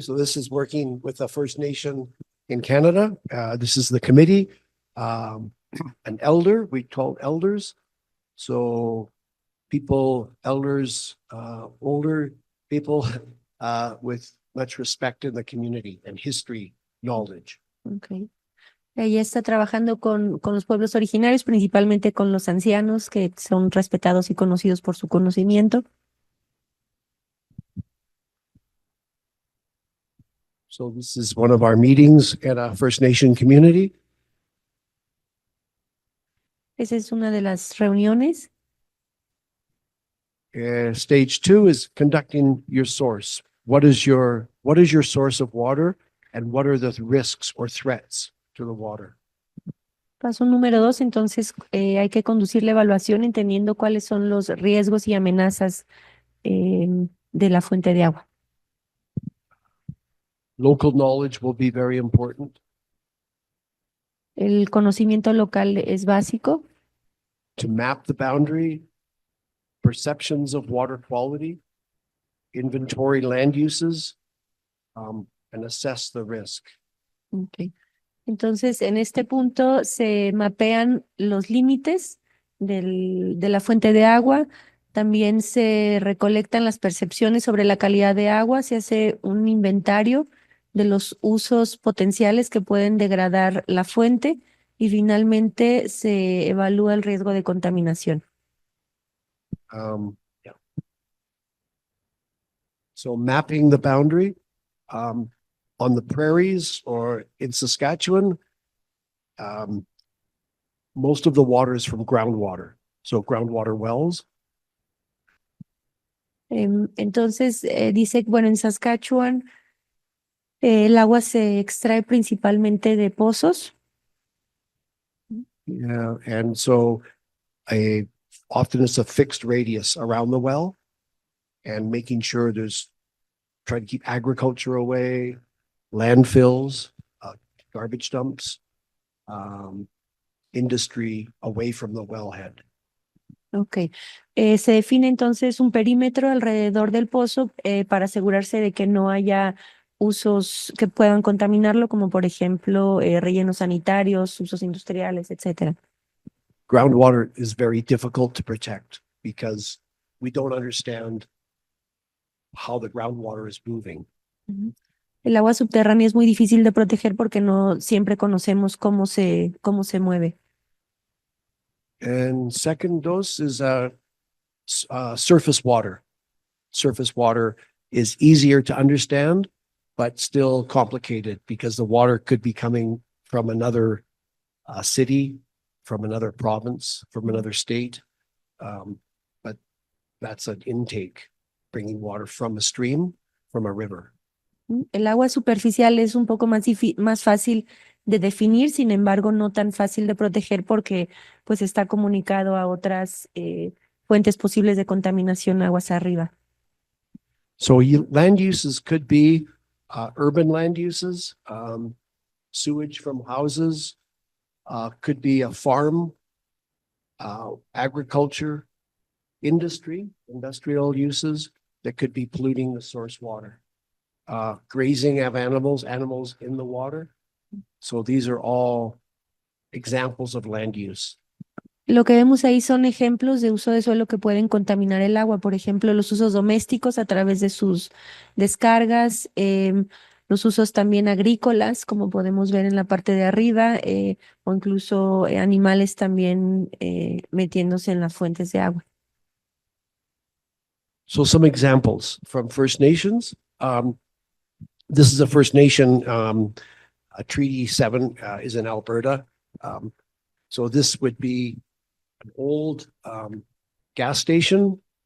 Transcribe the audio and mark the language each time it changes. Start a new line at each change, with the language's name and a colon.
English: So this is working with a First Nation in Canada. This is the committee. An elder, we call elders. So elders, older people with much respect in the community and history knowledge. Okay.
Spanish: Ella está trabajando con los pueblos originarios, principalmente con los ancianos que son respetados y conocidos por su conocimiento.
English: So this is one of our meetings at a First Nation community.
Spanish: Esa es una de las reuniones.
English: Stage 2 is conducting your source. What is your source of water, and what are the risks or threats to the water?
Spanish: Paso número 2, entonces hay que conducir la evaluación entendiendo cuáles son los riesgos y amenazas de la fuente de agua.
English: Local knowledge will be very important
Spanish: El conocimiento local es básico
English: to map the boundary, perceptions of water quality, inventory land uses, and assess the risk. Okay.
Spanish: Entonces, en este punto se mapean los límites de la fuente de agua, también se recolectan las percepciones sobre la calidad de agua, se hace un inventario de los usos potenciales que pueden degradar la fuente y finalmente se evalúa el riesgo de contaminación.
English: Yeah. So mapping the boundary, on the prairies or in Saskatchewan, most of the water is from groundwater. So groundwater wells.
Spanish: Entonces, dice, bueno, en Saskatchewan el agua se extrae principalmente de pozos.
English: Yeah, and so often it's a fixed radius around the well, and making sure try to keep agriculture away, landfills, garbage dumps, industry away from the wellhead. Ok.
Spanish: Se define entonces un perímetro alrededor del pozo para asegurarse de que no haya usos que puedan contaminarlo, como por ejemplo rellenos sanitarios, usos industriales, etcétera.
English: Groundwater is very difficult to protect because we don't understand how the groundwater is moving.
Spanish: El agua subterránea es muy difícil de proteger porque no siempre conocemos cómo se mueve.
English: And second dose is surface water. Surface water is easier to understand, but still complicated because the water could be coming from another city, from another province, from another state. But that's an intake, bringing water from a stream, from a river.
Spanish: El agua superficial es un poco más fácil de definir, sin embargo, no tan fácil de proteger porque pues está comunicado a otras fuentes posibles de contaminación aguas arriba.
English: So land uses could be urban land uses, sewage from houses, could be a farm, agriculture, industrial uses that could be polluting the source water. Grazing of animals in the water. So these are all examples of land use.
Spanish: Lo que vemos ahí son ejemplos de uso de suelo que pueden contaminar el agua, por ejemplo, los usos domésticos a través de sus descargas, los usos también agrícolas, como podemos ver en la parte de arriba, o incluso animales también metiéndose en las fuentes de agua.
English: So some examples from First Nations. This is a First Nation, Treaty 7 is in Alberta. So this would be an old gas station.